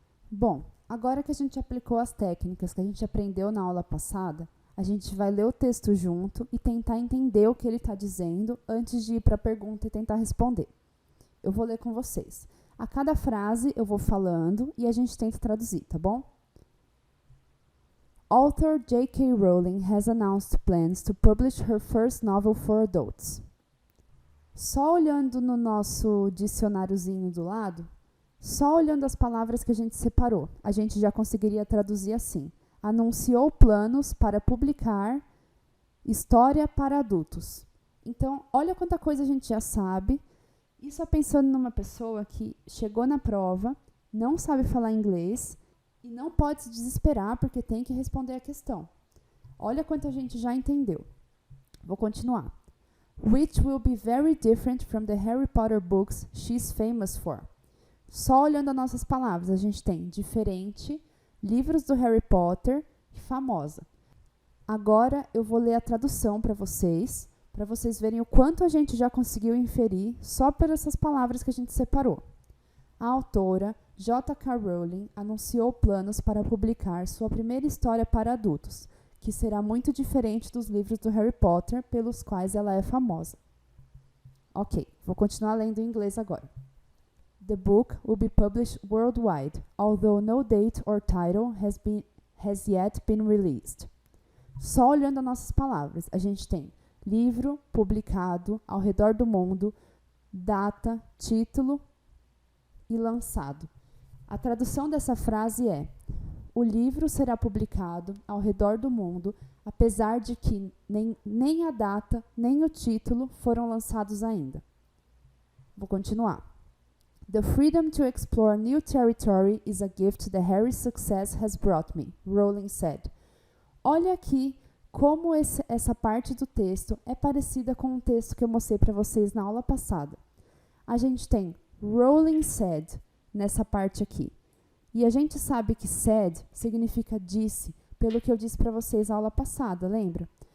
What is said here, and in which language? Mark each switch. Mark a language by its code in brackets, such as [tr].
[pt] Bom, agora que a gente aplicou as técnicas que a gente aprendeu na aula passada, a gente vai ler o texto junto e tentar entender o que ele está dizendo antes de ir para a pergunta e tentar responder. Eu vou ler com vocês. A cada frase eu vou falando e a gente tenta traduzir, tá bom? [en] Author J.K. Rowling has announced plans to publish her first novel for adults. [pt] Só olhando no nosso dicionáriozinho do lado, só olhando as palavras que a gente separou, a gente já conseguiria traduzir assim. Anunciou planos para publicar história para adultos. Então, olha quanta coisa a gente já sabe. Isso é pensando numa pessoa que chegou na prova, não sabe falar inglês e não pode se desesperar porque tem que responder a questão. Olha quanta gente já entendeu. Vou continuar. [en] Which will be very different from the Harry Potter books she's famous for. [pt] Só olhando as nossas palavras, a gente tem diferente, livros do Harry Potter e famosa. Agora eu vou ler a tradução para vocês verem o quanto a gente já conseguiu inferir só por essas palavras que a gente separou. A autora, J.K. Rowling, anunciou planos para publicar sua primeira história para adultos, que será muito diferente dos livros do Harry Potter pelos quais ela é famosa. Ok, vou continuar lendo em inglês agora. [en] The book will be published worldwide, although no date or title has yet been released. [pt] Só olhando as nossas palavras, a gente tem livro, publicado, ao redor do mundo, data, título e lançado. A tradução dessa frase é: o livro será publicado ao redor do mundo, apesar de que nem a data, nem o título foram lançados ainda. Vou continuar. [en] The freedom to explore new territory is a gift that Harry's success has brought me, Rowling said. [pt] Olha aqui como essa parte do texto é parecida com um texto que eu mostrei para vocês na aula passada. A gente tem Rowling said nessa parte aqui. E a gente sabe que said significa disse, pelo que eu disse para vocês na aula passada, lembra?